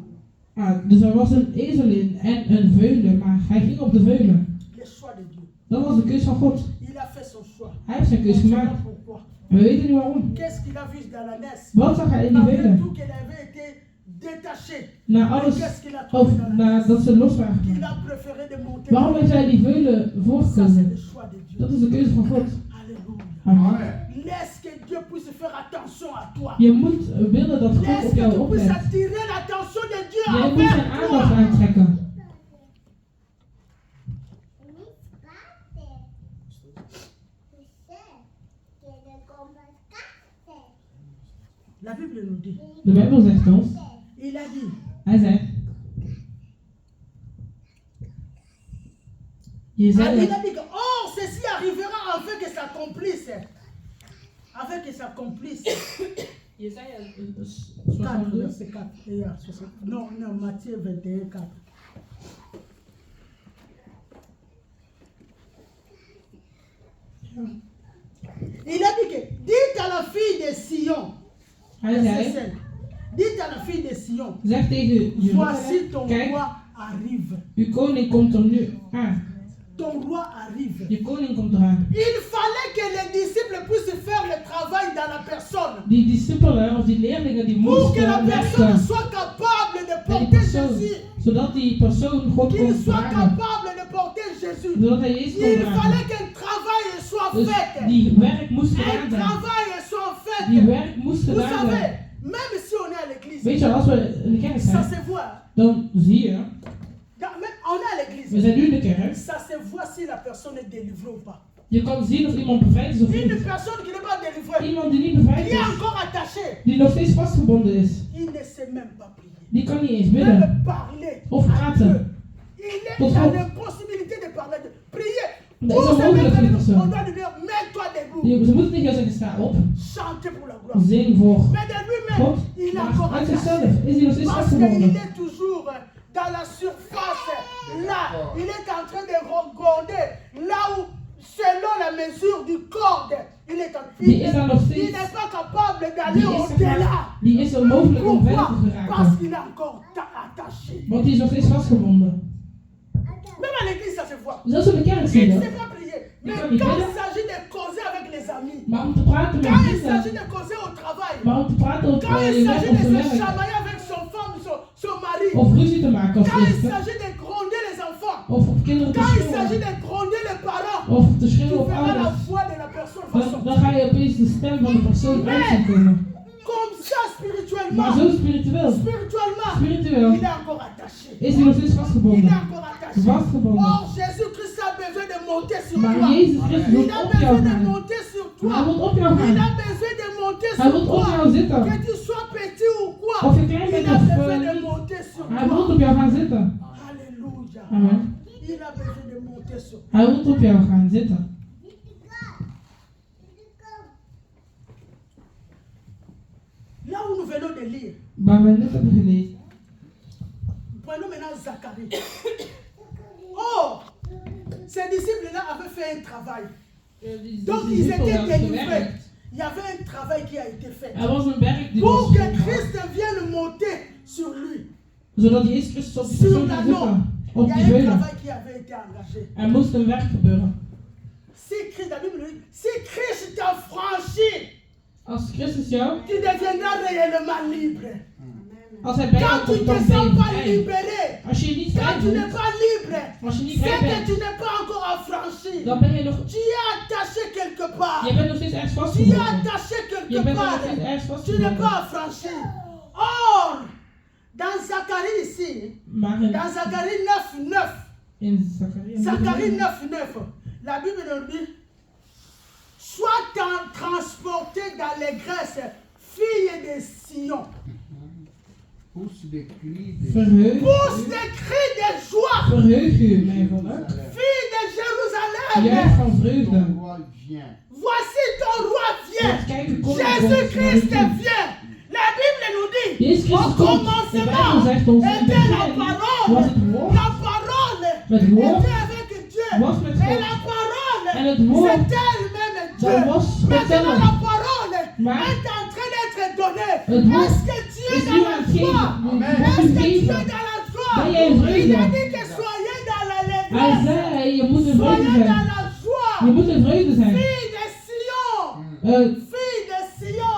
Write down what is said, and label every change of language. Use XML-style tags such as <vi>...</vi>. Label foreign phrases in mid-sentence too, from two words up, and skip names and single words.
<nl>Ah, dus er was een ezelin en een veulen, maar hij ging op de veulen.</nl> <fr>Le choix de Dieu.</fr> <nl>Dat was de keus van God.</nl> <fr>Il a fait son choix.</fr> <nl>Hij heeft zijn</nl> <fr>On</fr> <nl>keus</nl> <fr>ne sait</fr> <nl>gemaakt.</nl> <fr>pas pourquoi.</fr> <nl>En we weten niet waarom.</nl> <fr>Qu'est-ce qu'il a vu dans l'ânesse?</fr> <nl>Wat zag hij in die</nl> <fr>Après</fr> <nl>veulen?</nl> <fr>tout qu'elle avait été détachée.</fr> <nl>Na</nl> <fr>Mais</fr> <nl>alles,</nl> <fr>qu'est-ce qu'il a</fr> <nl>of</nl> <fr>trouvé dans l'ânesse?</fr> <nl>nadat ze los waren</nl> <fr>Il</fr> <nl>gemaakt.</nl> <fr>a préféré de monter.</fr> <nl>Waarom heeft hij die veulen</nl> <fr>Ça c'est</fr> <nl>voorgekozen?</nl> <fr>le choix de Dieu.</fr> <nl>Dat is de keuze van God.</nl> <fr>Alléluia. Amen. Amen. Laisse que Dieu puisse faire attention à toi.</fr> <nl>Je moet willen dat God</nl> <fr>Laisse</fr> <nl>op</nl> <fr>que</fr> <nl>jou</nl> <fr>tu puisses</fr> <nl>oplet.</nl> <fr>attirer l'attention de Dieu</fr> <nl>Jij moet zijn</nl> <fr>envers</fr> <nl>aandacht</nl> <fr>toi.</fr> <nl>aantrekken.</nl> <fr>La Bible nous dit,</fr> <nl>De Bijbel zegt ons,</nl> <fr>il a dit,</fr> <nl>hij zei,</nl> <fr>il</fr> <nl>Jesaja,</nl> <fr>a dit que, oh, ceci arrivera afin que s'accomplisse. Afin que s'accomplisse.</fr> <nl>Jesaja 4, 62.</nl> <fr>verset 4. Non, non, Matthieu 21, 4. Il a dit que, dites à la fille de Sion,</fr> <nl>Hij</nl> <fr>verset</fr> <nl>zei,</nl> <fr>5. Dites à la fille de Sion,</fr> <nl>zeg tegen</nl> <fr>voici</fr> <nl>Jeruzalem,</nl> <fr>ton</fr> <nl>kijk,</nl> <fr>roi arrive.</fr> <nl>uw koning komt er nu aan.</nl> <fr>Ton roi arrive.</fr> <nl>Je koning komt eraan.</nl> <fr>Il fallait que les disciples puissent faire le travail dans la personne.</fr> <nl>Die discipelen of die leerlingen die</nl> <fr>Pour que la</fr> <nl>moesten</nl> <fr>personne</fr> <nl>werken</nl> <fr>soit capable de</fr> <nl>met die</nl> <fr>porter</fr> <nl>persoon,</nl> <fr>Jésus.</fr> <nl>zodat die persoon God</nl> <fr>Qu'il</fr> <nl>kon</nl> <fr>soit</fr> <nl>dragen.</nl> <fr>capable de porter Jésus.</fr> <nl>Zodat hij Jezus kon</nl> <fr>Il</fr> <nl>dragen.</nl> <fr>fallait qu'un travail soit</fr> <nl>Dus</nl> <fr>fait.</fr> <nl>die werk moest</nl> <fr>Un</fr> <nl>gedaan zijn.</nl> <fr>travail soit fait.</fr> <nl>Die werk moest</nl> <fr>Vous</fr> <nl>gedaan</nl> <fr>savez,</fr> <nl>zijn.</nl> <fr>même si on est à l'église,</fr> <nl>Weet je, als we in de kerk</nl> <fr>ça</fr> <nl>zijn,</nl> <fr>se voit.</fr> <nl>dan zie je,</nl> <fr>Même on est à</fr> <nl>we</nl> <fr>l'église,</fr> <nl>zijn nu in de kerk,</nl> <fr>ça se voit si la personne est délivrée ou pas.</fr> <nl>je kan zien of iemand bevrijd is of</nl> <fr>Une</fr> <nl>niet.</nl> <fr>personne qui n'est pas délivrée,</fr> <nl>Iemand die niet bevrijd</nl> <fr>il est</fr> <nl>is,</nl> <fr>encore attaché.</fr> <nl>die nog steeds vastgebonden is,</nl> <fr>Il ne sait même pas prier.</fr> <nl>die kan niet eens bidden.</nl> <fr>Même parler</fr> <nl>Of</nl> <fr>à</fr> <nl>praten.</nl> <fr>Dieu. Il est</fr> <nl>Tot</nl> <fr>dans</fr> <nl>God.</nl> <fr>l'impossibilité de parler de prier.</fr> <nl>Dat is</nl> <fr>Pour se</fr> <nl>onmogelijk voor die</nl> <fr>mettre, on</fr> <nl>persoon.</nl> <fr>doit lui dire, mets-toi debout.</fr> <nl>Ze moeten tegen jou zeggen, sta op,</nl> <fr>Chanter pour la gloire.</fr> <nl>zing voor</nl> <fr>Mais de lui-même,</fr> <nl>God.</nl> <fr>il est encore</fr> <nl>Maar uit</nl> <fr>attaché.</fr> <nl>zichzelf is hij nog steeds</nl> <fr>Parce</fr> <nl>vastgebonden.</nl> <fr>qu'il est toujours dans la surface. Là, il est en train de regarder. Là où, selon la mesure du corde, il est en</fr> <nl>Die is daar nog</nl> <fr>il</fr> <nl>steeds.</nl> <fr>n'est pas capable d'aller</fr> <nl>Die is,</nl> <fr>au-delà.</fr> <nl>die is onmogelijk om verder</nl> <fr>Pourquoi?</fr> <nl>te</nl> <fr>Parce</fr> <nl>geraken.</nl> <fr>qu'il est encore attaché.</fr> <nl>Want die is nog steeds vastgebonden.</nl> <fr>Même à l'église, ça se voit.</fr> <nl>Zelfs in de kerk zie</nl> <fr>Il</fr> <nl>je</nl> <fr>ne</fr> <nl>dat.</nl> <fr>sait pas prier. Mais</fr> <nl>kan</nl> <fr>quand</fr> <nl>niet</nl> <fr>il</fr> <nl>bidden.</nl> <fr>s'agit de causer avec les amis,</fr> <nl>Maar om te praten met</nl> <fr>quand il s'agit</fr> <nl>mensen,</nl> <fr>de causer au travail,</fr> <nl>maar om te praten op</nl> <fr>quand il</fr> <nl>je werk,</nl> <fr>s'agit</fr> <nl>op</nl> <fr>de</fr> <nl>zijn</nl> <fr>se</fr> <nl>werk,</nl> <fr>chamailler avec son femme, son mari,</fr> <nl>of ruzie te maken als</nl> <fr>quand il</fr> <nl>eerste,</nl> <fr>s'agit de gronder les enfants,</fr> <nl>of op kinderen te</nl> <fr>quand il s'agit</fr> <nl>schreeuwen,</nl> <fr>de gronder les parents,</fr> <nl>of te</nl> <fr>tu</fr> <nl>schreeuwen op</nl> <fr>verras la</fr> <nl>ouders,</nl> <fr>voix de la personne va</fr> <nl>dan</nl> <fr>sortir.</fr> <nl>ga je opeens de stem van de persoon uit zien komen.</nl> <fr>Comme ça,</fr> <nl>Maar</nl> <fr>spirituellement,</fr> <nl>zo spiritueel,</nl> <fr>spirituellement,</fr> <nl>spiritueel</nl> <fr>il est encore attaché.</fr> <nl>is hij nog steeds</nl> <fr>Il est</fr> <nl>vastgebonden.</nl> <fr>encore attaché.</fr> <nl>Vastgebonden.</nl> <fr>Or, Jésus-Christ a besoin de monter sur</fr> <nl>Maar</nl> <fr>toi.</fr> <nl>Jezus Christus</nl> <fr>Il</fr> <nl>wil</nl> <fr>a</fr> <nl>op jou</nl> <fr>besoin de</fr> <nl>gaan.</nl> <fr>monter sur</fr> <nl>Hij</nl> <fr>toi.</fr> <nl>wil op jou</nl> <fr>Il a</fr> <nl>gaan.</nl> <fr>besoin de monter</fr> <nl>Hij wil</nl> <fr>sur</fr> <nl>op</nl> <fr>toi.</fr> <nl>jou zitten.</nl> <fr>Que tu sois petit ou quoi.</fr> <nl>Of je klein</nl> <fr>Il</fr> <nl>bent</nl> <fr>a</fr> <nl>of</nl> <fr>besoin de</fr> <nl>niet.</nl> <fr>monter sur</fr> <nl>Hij wil</nl> <fr>toi.</fr> <nl>op jou gaan zitten.</nl> <fr>Alléluia. Amen. Il a besoin de monter sur toi.</fr> <nl>Hij wil op jou gaan zitten.</nl> <fr>Là où nous venons de lire,</fr> <nl>Waar we net hebben gelezen.</nl> <fr>prenons maintenant Zacharie. Oh, ces disciples-là avaient fait un travail. Donc ils étaient délivrés. Il y avait un travail qui a été fait.</fr> <nl>Er was een werk die</nl> <fr>Pour</fr> <nl>was</nl> <fr>que</fr> <nl>gedaan,</nl> <fr>Christ vienne monter sur lui.</fr> <nl>zodat Jezus Christus op die</nl> <fr>Sur</fr> <nl>persoon</nl> <fr>la</fr> <nl>kon</nl> <fr>norme.</fr> <nl>zitten.</nl> <fr>Il</fr> <nl>Op</nl> <fr>y a</fr> <nl>die</nl> <fr>un</fr> <nl>veulen.</nl> <fr>travail qui avait été engagé.</fr> <nl>Er moest een werk gebeuren.</nl> <fr>Si Christ, la Bible dit, si Christ t'a franchi,</fr> <nl>Als Christus jou,</nl> <fr>tu deviendras réellement libre.</fr> <nl>als hij bij jou</nl> <fr>Quand tu</fr> <nl>komt,</nl> <fr>ne</fr> <nl>dan</nl> <fr>te</fr> <nl>ben je</nl> <fr>sens pas</fr> <nl>vrij.</nl> <fr>libéré,</fr> <nl>Als je je niet vrij</nl> <fr>quand tu n'es</fr> <nl>voelt,</nl> <fr>pas libre,</fr> <nl>als je niet</nl> <fr>c'est</fr> <nl>vrij</nl> <fr>que</fr> <nl>bent,</nl> <fr>tu n'es pas encore affranchi.</fr> <nl>dan ben je nog,</nl> <fr>Tu es attaché quelque part.</fr> <nl>je bent nog steeds ergens</nl> <fr>Tu es</fr> <nl>vastgebonden.</nl> <fr>attaché</fr> <nl>Je</nl> <fr>quelque</fr> <nl>bent nog</nl> <fr>part.</fr> <nl>steeds ergens</nl> <fr>Tu n'es pas</fr> <nl>vastgebonden.</nl> <fr>affranchi. Or, dans Zacharie ici,</fr> <nl>Maar</nl> <fr>dans Zacharie 9:9,</fr> <nl>in Zacharie,</nl> <fr>Zacharie 9:9, la Bible nous dit, sois transporté dans les graisses, fille de Sion. Pousse des cris de</fr> <nl>verheug,</nl> <fr>Pousse des cris de joie,</fr> <nl>verheug u, mijn volk.</nl> <fr>fille de Jérusalem.</fr> <nl>Juich van vreugde.</nl> <fr>ton roi vient. Voici ton roi vient.</fr> <nl>Want kijk, de koning komt</nl> <fr>Jésus-Christ</fr> <nl>naar u toe.</nl> <fr>vient. La Bible nous dit,</fr> <nl>Jezus</nl> <fr>au</fr> <nl>Christus komt. De</nl> <fr>commencement</fr> <nl>Bijbel zegt ons, in het</nl> <fr>était la</fr> <nl>begin</nl> <fr>parole.</fr> <nl>was het woord.</nl> <fr>La parole</fr> <nl>Het woord</nl> <fr>était avec Dieu.</fr> <nl>was met</nl> <fr>Et</fr> <nl>God.</nl> <fr>la parole,</fr> <nl>En het woord,</nl> <fr>c'est elle-même Dieu.</fr> <nl>dat was</nl> <fr>Maintenant,</fr> <nl>God</nl> <fr>la</fr> <nl>zelf.</nl> <fr>parole</fr> <nl>Maar</nl> <fr>est en train d'être donnée.</fr> <nl>het woord</nl> <fr>Est-ce que tu es</fr> <nl>is</nl> <fr>dans</fr> <nl>nu</nl> <fr>la</fr> <nl>aan het geven.</nl> <fr>joie? Amen. Est-ce</fr> <nl>Wordt u</nl> <fr>que tu es</fr> <nl>gegeven.</nl> <fr>dans la joie?</fr> <nl>Ben jij in</nl> <fr>Il</fr> <nl>vreugde?</nl> <fr>a dit que soyez dans</fr> <nl>Hij</nl> <fr>l'allégresse.</fr> <nl>zei, je moet in vreugde</nl> <fr>Soyez dans</fr> <nl>zijn.</nl> <fr>la joie.</fr> <nl>Je moet in vreugde zijn.</nl> <fr>Fille de Sion. Fille de Sion.</fr>